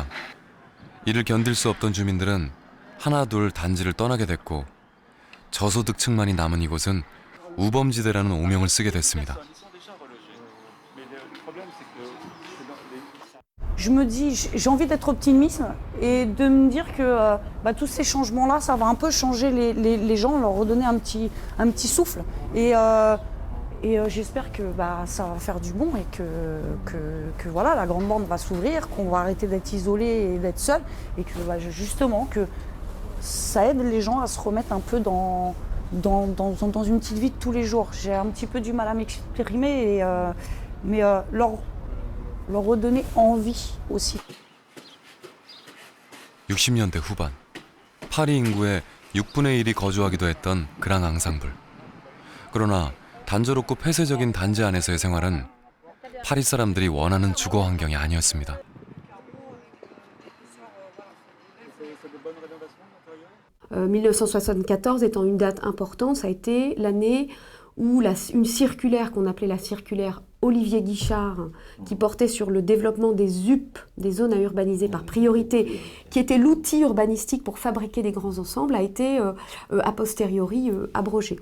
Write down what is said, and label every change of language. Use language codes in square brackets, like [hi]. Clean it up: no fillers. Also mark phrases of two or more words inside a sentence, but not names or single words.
[ko] 이를 견딜 수 없던 주민들은 하나둘 단지를 떠나게 됐고 저소득층만이 남은 이곳은 우범지대라는 오명을 쓰게 됐습니다. [fr] Je me dis, j'ai envie d'être optimiste et de me dire que tous ces changements-là, ça va un peu changer les gens, leur redonner un petit souffle. Et j'espère que ça va faire du bon et que voilà, la grande bande va s'ouvrir, qu'on va arrêter d'être isolé et d'être seul, et que justement que ça aide les gens à se remettre un peu dans une petite vie de tous les jours. J'ai un petit peu du mal à m'exprimer, mais leur redonner envie aussi. [ko] 60년대 후반, 파리 인구의 6분의 1이 거주하기도 했던 그랑 앙상블. 그러나 단조롭고 폐쇄적인 단지 안에서의 생활은 파리 사람들이 원하는 주거 환경이 아니었습니다. [fr] « 1974 étant une date importante, ça a été l'année où une circulaire qu'on appelait la circulaire Olivier Guichard, qui portait sur le développement des ZUP, des zones à urbaniser par priorité, qui était l'outil urbanistique pour fabriquer des grands ensembles, a été a posteriori abrogée.